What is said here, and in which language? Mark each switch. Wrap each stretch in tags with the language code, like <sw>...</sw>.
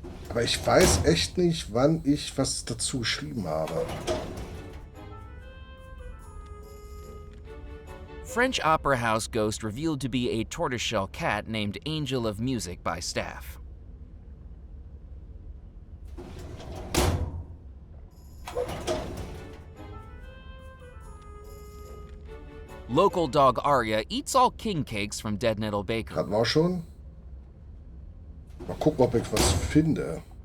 <de>Aber ich weiß echt nicht, wann ich was dazu geschrieben habe.</de> <en>French opera house ghost revealed to be a tortoiseshell cat named Angel of Music by staff. Local dog Arya eats all king cakes from Dead Nettle Bakery.</en> <de>Hatten wir auch schon. Mal gucken, ob ich was finde.</de>